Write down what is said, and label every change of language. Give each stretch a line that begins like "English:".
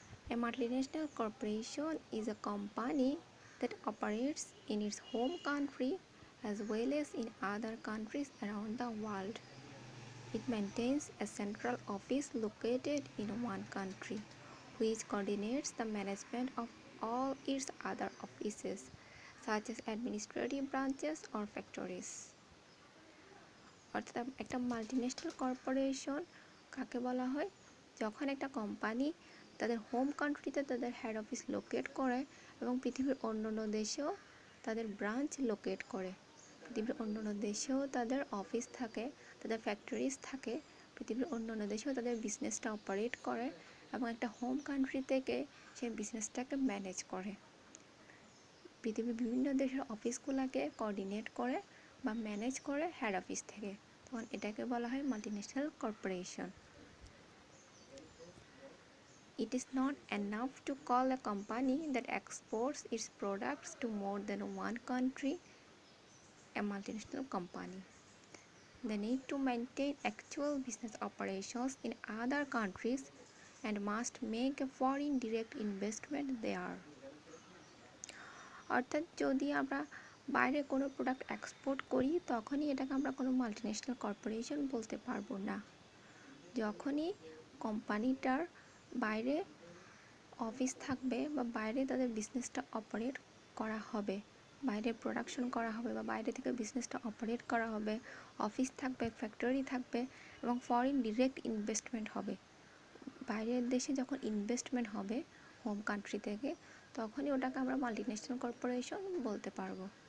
English: A multinational corporation is a company that operates in its home country as well as in other countries around the world. It maintains a central office located in one country, which coordinates the management of all its other offices, such as administrative branches or factories.
Bangla: অর্থাৎ একটা multinational corporation কাকে বলা হয়? যখন একটা company তাদের home কান্ট্রিতে তাদের হেড অফিস লোকেট করে এবং পৃথিবীর অন্যান্য দেশেও তাদের ব্রাঞ্চ লোকেট করে, পৃথিবীর অন্যান্য দেশেও তাদের অফিস থাকে, তাদের ফ্যাক্টরিজ থাকে, পৃথিবীর অন্যান্য দেশেও তাদের বিজনেসটা অপারেট করে এবং একটা হোম কান্ট্রি থেকে সেই বিজনেসটাকে ম্যানেজ করে। পৃথিবীর বিভিন্ন দেশের অফিসগুলোকে কোঅর্ডিনেট করে বা ম্যানেজ করে হেড অফিস থেকে, তখন এটাকে বলা হয় multinational corporation.
English: It is not enough to call a company that exports its products to more than one country a multinational company. They need to maintain actual business operations in other countries and must make a foreign direct investment there.
Bangla: অর্থাৎ যদি আমরা বাইরে কোনো product export করি তখনই এটাকে আমরা কোনো মাল্টিন্যাশনাল কর্পোরেশন বলতে পারবো না। যখনই কোম্পানিটার বাইরে অফিস থাকবে বা বাইরে তাদের বিজনেসটা অপারেট করা হবে, বাইরে প্রোডাকশন করা হবে বা বাইরে থেকে বিজনেসটা অপারেট করা হবে, অফিস থাকবে, ফ্যাক্টরি থাকবে এবং ফরেন ডিরেক্ট ইনভেস্টমেন্ট হবে, বাইরের দেশে যখন ইনভেস্টমেন্ট হবে হোম কান্ট্রি থেকে, তখনই ওটাকে আমরা মাল্টিন্যাশনাল কর্পোরেশন বলতে পারবো।